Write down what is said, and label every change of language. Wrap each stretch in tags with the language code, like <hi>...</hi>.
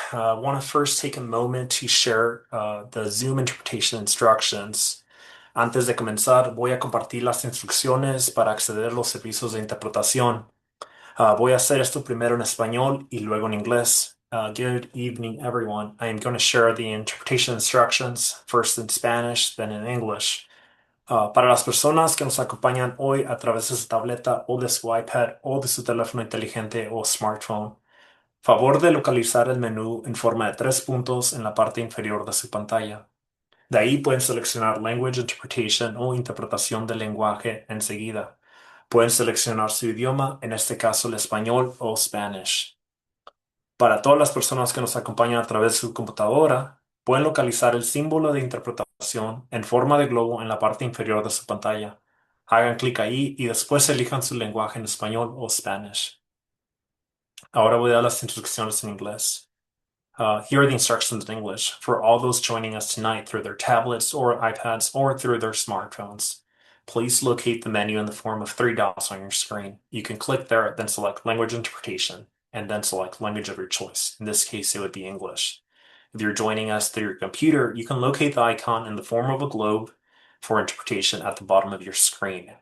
<en>I want to first take a moment to share the Zoom interpretation instructions.</en> <es>Antes de comenzar, voy a compartir las instrucciones para acceder a los servicios de interpretación. Voy a hacer esto primero en español y luego en inglés.</es> <en>Good evening, everyone. I am going to share the interpretation instructions, first in Spanish, then in English.</en> <es>Para las personas que nos acompañan hoy a través de su tableta o de su iPad o de su teléfono inteligente o smartphone, favor de localizar el menú en forma de tres puntos en la parte inferior de su pantalla. De ahí pueden seleccionar Language Interpretation o interpretación del lenguaje enseguida. Pueden seleccionar su idioma, en este caso el español o Spanish. Para todas las personas que nos acompañan a través de su computadora, pueden localizar el símbolo de interpretación en forma de globo en la parte inferior de su pantalla. Hagan clic ahí y después elijan su lenguaje en español o Spanish. Ahora voy a dar las instrucciones en inglés.</es> <en>Here are the instructions in English for all those joining us tonight through their tablets or iPads or through their smartphones. Please locate the menu in the form of three dots on your screen. You can click there, then select Language Interpretation, and then select language of your choice. In this case, it would be English. If you're joining us through your computer, you can locate the icon in the form of a globe for interpretation at the bottom of your screen.</en>